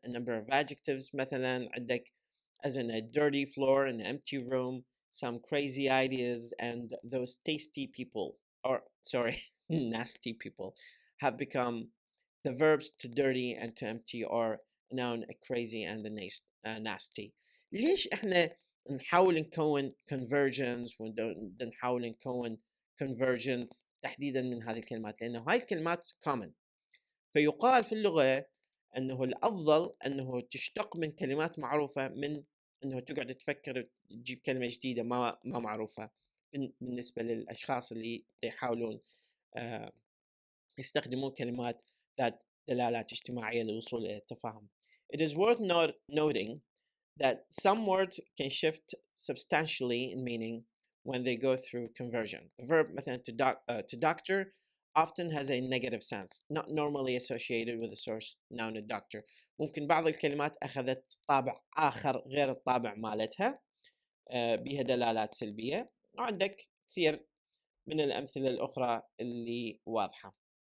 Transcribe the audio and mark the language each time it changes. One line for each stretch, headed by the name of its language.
English: A number of adjectives
Arabic: مثلا عندك
English: as in a dirty floor, an empty room, some crazy ideas, and those tasty people, or sorry, nasty people, have become the verbs to dirty and to empty, or noun crazy and the nasty.
Arabic: ليش احنا نحاول نكون conversions ونحاول نكون conversions تحديدا من هذه الكلمات؟ لأنه هاي الكلمات common، فيقال في اللغة أنه الأفضل أنه تشتق من كلمات معروفة من أنه تقعد تفكر تجيب كلمة جديدة ما معروفة بالنسبة للأشخاص اللي يحاولون يستخدمون كلمات ذات دلالات اجتماعية للوصول إلى التفاهم.
English: It is worth noting that some words can shift substantially in meaning when they go through conversion. The verb مثلا to doctor often has a negative sense, not normally associated with the source noun doctor.
Arabic: ممكن بعض الكلمات أخذت طابع آخر غير الطابع مالتها بها دلالات سلبية، وعندك كثير من الأمثلة الأخرى اللي واضحة.